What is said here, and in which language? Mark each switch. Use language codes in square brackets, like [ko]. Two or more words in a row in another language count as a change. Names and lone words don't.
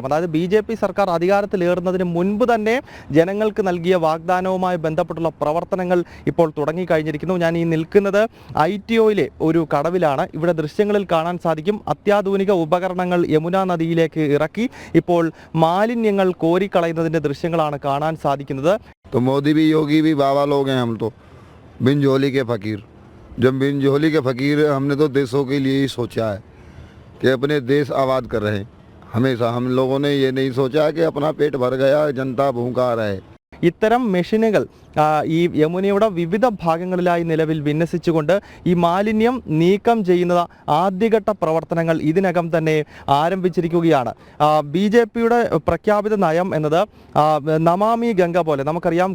[ml] അതായത് BJP സർക്കാർ അധികാരത്തിലേറുന്നതിന് മുൻപ് തന്നെ ജനങ്ങൾക്ക് നൽകിയ വാഗ്ദാനവുമായി ബന്ധപ്പെട്ടുള്ള പ്രവർത്തനങ്ങൾ ഇപ്പോൾ തുടങ്ങിക്കഴിഞ്ഞിരിക്കുന്നു. ഞാൻ ഈ നിൽക്കുന്നത് ITOയിലെ ഒരു കടവിലാണ്. ഇവിടെ ദൃശ്യങ്ങളിൽ കാണാൻ സാധിക്കും അത്യാധുനിക ഉപകരണങ്ങൾ യമുന നദിയിലേക്ക് ഇറക്കി ഇപ്പോൾ മാലിന്യങ്ങൾ കോരിക്കളയുന്നതിന്റെ ദൃശ്യങ്ങളാണ് കാണാൻ സാധിക്കുന്നത്. [hi] तो मोदी भी योगी भी बाबा लोग हैं हम तो बिन झोली के फकीर। जब बिन झोली के फकीर हमने तो देशों के लिए ही सोचा है कि अपने देश आबाद कर रहे हैं। हमेशा हम लोगों ने ये नहीं सोचा कि अपना पेट भर गया जनता भूखा रहे। [ml] ഇത്തരം മെഷീനുകൾ ഈ യമുനയുടെ വിവിധ ഭാഗങ്ങളിലായി നിലവിൽ വിന്യസിച്ചുകൊണ്ട് ഈ മാലിന്യം നീക്കം ചെയ്യുന്ന ആദ്യഘട്ട പ്രവർത്തനങ്ങൾ ഇതിനകം തന്നെ ആരംഭിച്ചിരിക്കുകയാണ്. BJPയുടെ പ്രഖ്യാപിത നയം എന്നത് നമാമി ഗംഗ പോലെ നമുക്കറിയാം.